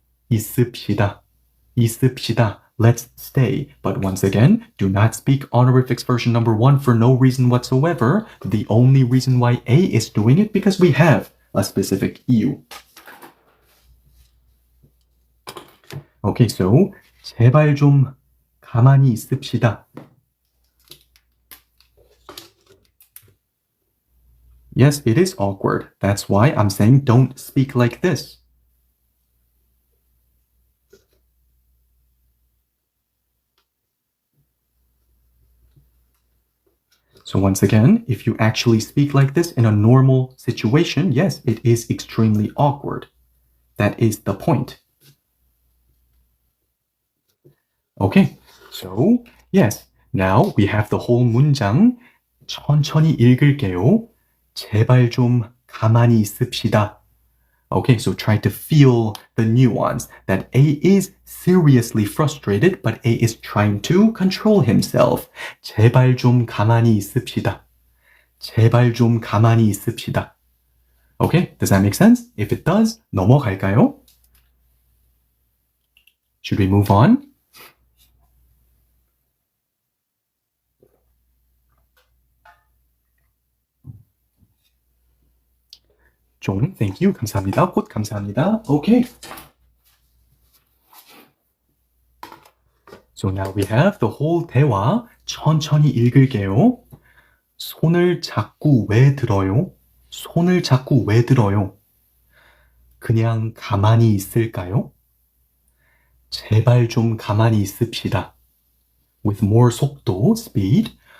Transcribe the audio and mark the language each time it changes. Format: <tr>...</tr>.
<ko>있읍시다. 있읍시다.</ko> <en>Let's stay. But once again, do not speak honorifics version number 1 for no reason whatsoever. The only reason why A is doing it because we have a specific 이유. Okay, so</en> <ko>제발 좀 가만히 있읍시다.</ko> <en>Yes, it is awkward. That's why I'm saying don't speak like this. So once again, if you actually speak like this in a normal situation, yes, it is extremely awkward. That is the point. Okay, so yes, now we have the whole 문장.</en> <ko>천천히 읽을게요. 제발 좀 가만히 있읍시다.</ko> <en>Okay, so try to feel the nuance that A is seriously frustrated, but A is trying to control himself.</en> <ko>제발 좀 가만히 있읍시다. 제발 좀 가만히 있읍시다.</ko> <en>Okay, does that make sense? If it does,</en> <ko>넘어갈까요?</ko> <en>Should we move on?</en> <ko>종,</ko> <en>thank you.</en> <ko>감사합니다. 꽃 감사합니다.</ko> <en>Okay. So now we have the whole 대화.</en> <ko>천천히 읽을게요. 손을 자꾸 왜 들어요? 손을 자꾸 왜 들어요? 그냥 가만히 있을까요? 제발 좀 가만히 있읍시다.</ko> <en>With more 속도, speed.</en>